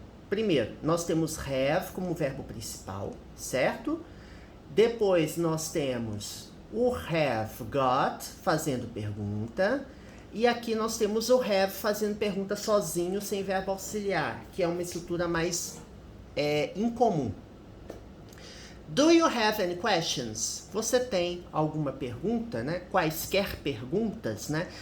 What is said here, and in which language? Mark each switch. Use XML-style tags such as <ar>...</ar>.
<pt>Primeiro, nós temos have como verbo principal, certo? Depois nós temos o have got fazendo pergunta. E aqui nós temos o have fazendo pergunta sozinho, sem verbo auxiliar, que é uma estrutura mais incomum.</pt> <en>Do you have any questions?</en> <pt>Você tem alguma pergunta, né? Quaisquer perguntas, né?</pt>